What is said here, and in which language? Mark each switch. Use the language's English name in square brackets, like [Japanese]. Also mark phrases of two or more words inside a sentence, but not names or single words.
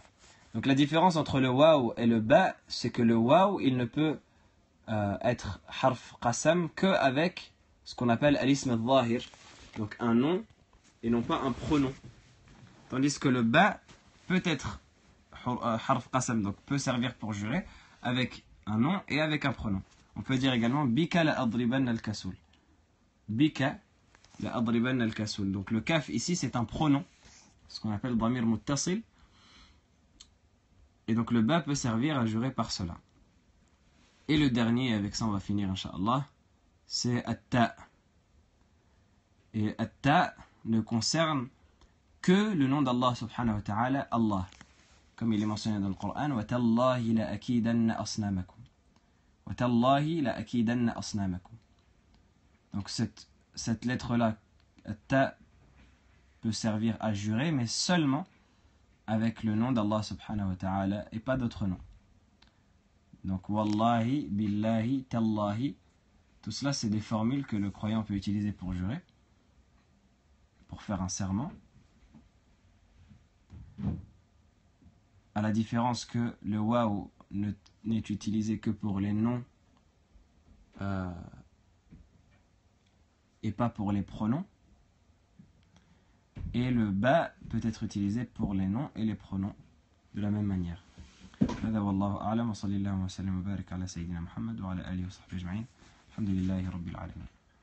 [French] Donc la différence entre le waw et le ba, c'est que le waw, il ne peut être [Arabic] حرف قسم [French] qu'avec ce qu'on appelle [Arabic] الاسم الظاهر, [French] donc un nom et non pas un pronom. Tandis que le ba peut être [Arabic] حرف قسم, [French] donc peut servir pour jurer avec un nom et avec un pronom. On peut dire également [Arabic] بك لأضربن الكسول. بك لأضربن الكسول. [French] Donc le kaf ici c'est un pronom, ce qu'on appelle [Arabic] ضمير متصل. [French] Et donc le ba peut servir à jurer par cela. Et le dernier, avec ça on va finir incha'Allah, c'est at-ta. Et at-ta ne concerne que le nom d'Allah [Arabic] سبحانه وتعالى, [French] Allah. Comme il est mentionné dans le Coran, [Arabic] وتالله لأكيدن أصنامكم. وتالله لأكيدن أصنامكم. [French] Donc cette lettre-là, at-ta, peut servir à jurer, mais seulement avec le nom d'Allah [Arabic] سبحانه وتعالى [French] et pas d'autre nom. [Arabic] Donc والله، بالله، تالله, [French] tout cela c'est des formules que le croyant peut utiliser pour jurer, pour faire un serment, à la différence que le waw n'est utilisé que pour les noms et pas pour les pronoms, et le ba peut être utilisé pour les noms et les pronoms de la même manière. [Arabic] هذا والله أعلم وصلى الله وسلم وبارك على سيدنا محمد وعلى آله وصحبه أجمعين الحمد لله رب العالمين.